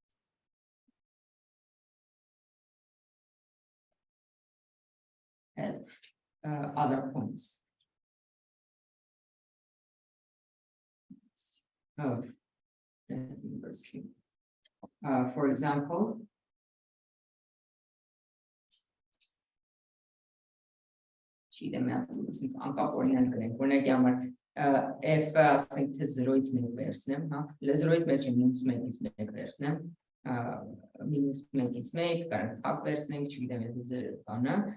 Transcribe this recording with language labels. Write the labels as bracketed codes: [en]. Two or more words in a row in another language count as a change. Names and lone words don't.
[en] At other points of the inverse V. For example, [hy] F ասենք թե 0-ից 1 վերցնեմ, հա, 0-ից 1 չեմ, մինուս 1-ից 1 վերցնեմ, մինուս 1-ից 1, կարող փակ վերցնենք, չգիտեմ, եթե 0 բանը,